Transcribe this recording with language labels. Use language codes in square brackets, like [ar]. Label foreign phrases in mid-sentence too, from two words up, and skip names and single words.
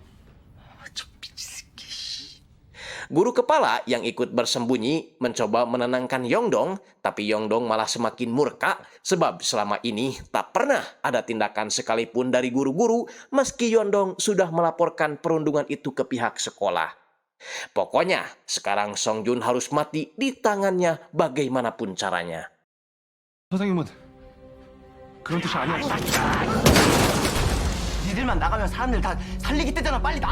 [id] Guru kepala yang ikut bersembunyi mencoba menenangkan Yongdong, tapi Yongdong malah semakin murka sebab selama ini tak pernah ada tindakan sekalipun dari guru-guru meski Yongdong sudah melaporkan perundungan itu ke pihak sekolah. Pokoknya sekarang Songjun harus mati di tangannya bagaimanapun caranya. [ko] 선생님은 그런 뜻이 아니었어. 니들만 나가면 사람들 다 살리겠다잖아. 빨리 나가.